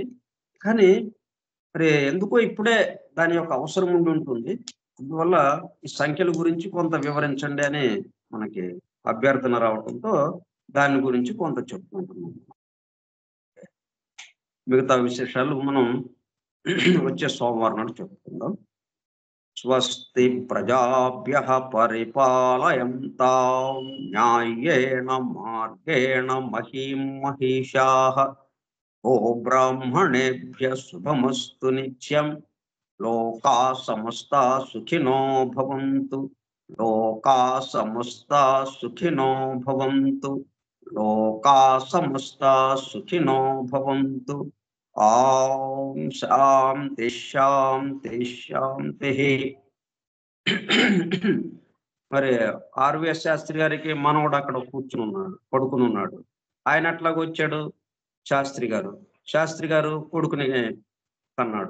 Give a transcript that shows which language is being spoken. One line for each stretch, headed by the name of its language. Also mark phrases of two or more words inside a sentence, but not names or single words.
Telugu: కానీ మరి ఎందుకో ఇప్పుడే దాని యొక్క అవసరం ఉండి ఉంటుంది. అందువల్ల ఈ సంఖ్యల గురించి కొంత వివరించండి అని మనకి అభ్యర్థన రావడంతో దాని గురించి కొంత చెప్పుకుంటున్నాం. మిగతా విశేషాలు మనం వచ్చే సోమవారం నాడు చెప్పుకుందాం.
Sanskrit: స్వస్తి ప్రజాభ్యః పరిపాలయంతాం న్యాయేన మార్గేణ మహీం మహిషాః. ఓ బ్రాహ్మణేభ్యః శుభమస్తు నిత్యం. లోకాః సమస్తాః సుఖినో భవంతు. లోకాః సమస్తాః సుఖినో భవంతు. లోకాః సమస్తాః సుఖినో భవంతు. ఓం శాంతి శాంతి శాంతి.
Telugu: మరి ఆర్వీఎస్ శాస్త్రి గారికి మనవడు అక్కడ పడుకుని ఉన్నాడు. ఆయన అట్లాగ వచ్చాడు. శాస్త్రి గారు కొడుకుని కన్నాడు.